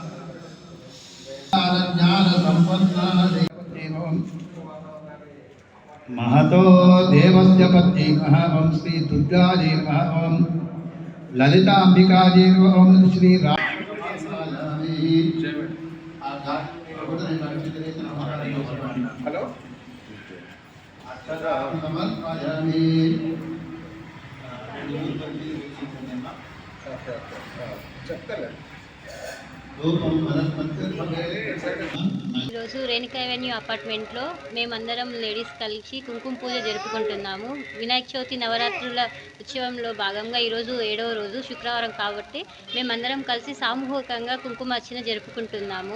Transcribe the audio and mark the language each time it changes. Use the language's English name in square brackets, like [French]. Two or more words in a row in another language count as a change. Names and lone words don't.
[Sanskrit] ज्ञानसम्पन्नायै ओम महतो देवस्य पत्नी नमः ओम श्री दुर्गायै नमः ओम ललितांबिकायै नमः ओम श्री हेलो समर्पयामि। [Telugu] ఈరోజు రేణుకా అవెన్యూ అపార్ట్మెంట్లో మేమందరం లేడీస్ కలిసి కుంకుమ పూజ జరుపుకుంటున్నాము. వినాయక చవితి నవరాత్రుల ఉత్సవంలో భాగంగా ఈరోజు 7వ రోజు శుక్రవారం కాబట్టి మేమందరం కలిసి సామూహికంగా కుంకుమార్చన జరుపుకుంటున్నాము.